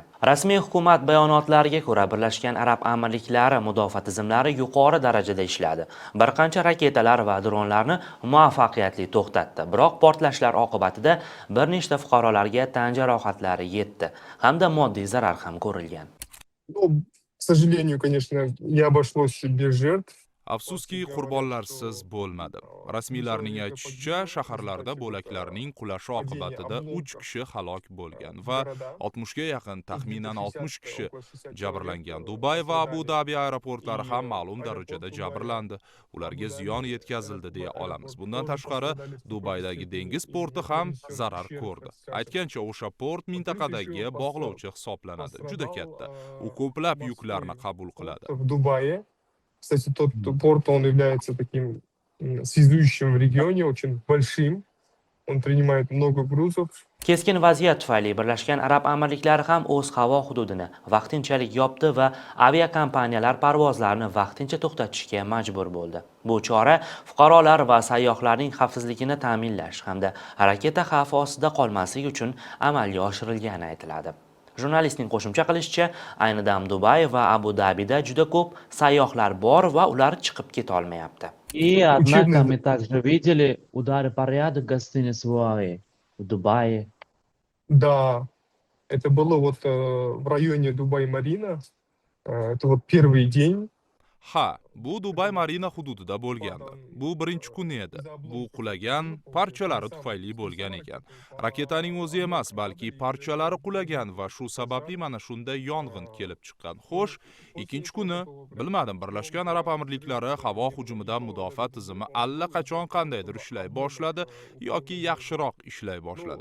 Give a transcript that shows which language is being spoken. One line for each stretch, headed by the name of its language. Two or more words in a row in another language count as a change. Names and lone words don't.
Uzbek: Rasmiy hukumat bayonotlariga ko'ra, Birlashgan Arab Amirliklari mudofaa tizimlari yuqori darajada ishladi. Bir qancha raketalar va dronlarni muvaffaqiyatli to'xtatdi. Biroq portlashlar oqibatida bir nechta fuqarolarga tan jarohatlari yetdi hamda moddiy zarar ham ko'rilgan.
Russian: К сожалению, конечно, не обошлось без жертв.
Uzbek: Afsuski, qurbonlarsiz bo'lmadi. Rasmiylarning aytishicha, shaharlarda bo'laklarning qulashi oqibatida 3 kishi halok bo'lgan va 60 ga yaqin, taxminan 60 kishi jabrlangan. Dubay va Abu Dhabi aeroportlari ham ma'lum darajada jabrlandi. Ularga ziyon yetkazildi deya olamiz. Bundan tashqari, Dubaydagi dengiz porti ham zarar ko'rdi. Aytgancha, o'sha port mintaqadagi bog'lovchi hisoblanadi. Juda katta. U ko'plab yuklarni qabul qiladi.
Russian: Кстати, тот порт, он является таким связующим в регионе, очень большим. Он принимает много грузов.
Uzbek: Keskin vaziyat tufayli Birlashgan Arab Amirliklari ham o'z havo hududini vaqtinchalik yopdi va aviakompaniyalar parvozlarini vaqtincha to'xtatishga majbur bo'ldi. Bu chora fuqarolar va sayyohlarning xavfsizligini ta'minlash hamda raketa xavfi ostida qolmasligi uchun amalga oshirilgani aytiladi. Jurnalistning qo'shimcha qilishicha, ayni dam Dubay va Abu Dabida juda ko'p sayyohlar bor va ular chiqib keta olmayapti.
Russian: И однако мы также видели удары по ряду гостиниц в Дубае. Да, это было вот в районе Дубай-Марина. Это вот первый день.
Uzbek: Ha, bu Dubay Marina hududida bo'lgandi. Bu birinchi kun edi. Bu qulagan parchalari tufayli bo'lgan ekan. Raketaning o'zi emas, balki parchalari qulagan va shu sababli mana shunday yong'in kelib chiqqan. Xo'sh, ikkinchi kuni bilmadim, Birlashgan Arab Amirliklari havo hujumidan mudofaa tizimi allaqachon qandaydir ishlay boshladi yoki yaxshiroq ishlay boshladi.